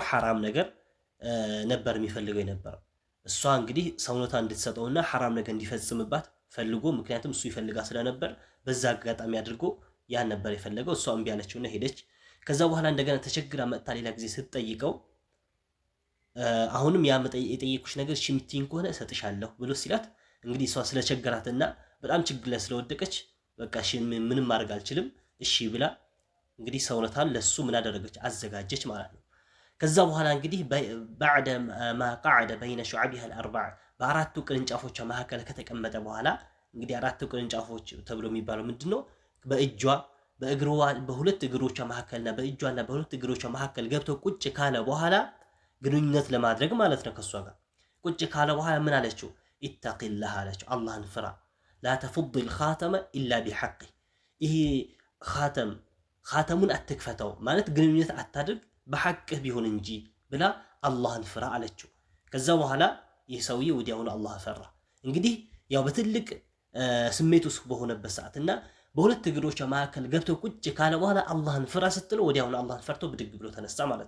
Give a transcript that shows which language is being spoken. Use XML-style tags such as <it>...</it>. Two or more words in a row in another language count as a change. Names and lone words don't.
<am>ሐራም ነገር ነበር የሚፈልገው የነበረው። እሷ እንግዲህ ሰውነቷ እንድትሰጠውና ሐራም ነገር እንዲፈጽምባት ፈልጎ፣ ምክንያቱም እሱ ይፈልጋ ስለነበር በዛ አጋጣሚ አድርጎ ያን ነበር የፈለገው። እሷ እምቢ አለችውና ሄደች። ከዛ በኋላ እንደገና ተቸግራ መጥታ ሌላ ጊዜ ስትጠይቀው አሁንም ያ የጠየኩሽ ነገር እሺ የምትይኝ ከሆነ እሰጥሻለሁ ብሎ ሲላት እንግዲህ እሷ ስለቸገራትና በጣም ችግር ላይ ስለወደቀች በቃ እሺ ምንም ማድረግ አልችልም እሺ ብላ እንግዲህ ሰውነቷን ለሱ ምን አደረገች? አዘጋጀች ማለት ነው። ከዛ በኋላ እንግዲህ</am> <ar>بعد ما قعد بين شعبها الاربع</ar> <am>በአራቱ ቅርንጫፎቿ መካከል ከተቀመጠ በኋላ እንግዲህ አራቱ ቅርንጫፎች ተብሎ የሚባለው ምንድነው? በእጇ በእግሯ በሁለት እግሮቿ መካከልና በእጇና በሁለት እግሮቿ መካከል ገብቶ ቁጭ ካለ በኋላ ግንኙነት ለማድረግ ማለት ነው። ከሷ ጋር ቁጭ ካለ በኋላ ምን አለችው? ኢተቂላህ አለችው፣ አላህን ፍራ።</am> <ar>لا تفض الخاتم الا بحقه</ar> <am>ይሄ ኻተሙን አትክፈተው ማለት ግንኙነት አታድርግ በሐቅህ ቢሆን እንጂ ብላ አላህን ፍራ አለችው። ከዛ በኋላ ይህ ሰውዬ ወዲያውኑ አላህ ፈራ። እንግዲህ ያው በትልቅ ስሜት ውስጥ በሆነበት ሰዓትና በሁለት እግሮቿ መካከል ገብቶ ቁጭ ካለ በኋላ አላህን ፍራ ስትለው ወዲያውኑ አላህን ፈርቶ ብድግ ብሎ ተነሳ ማለት</am>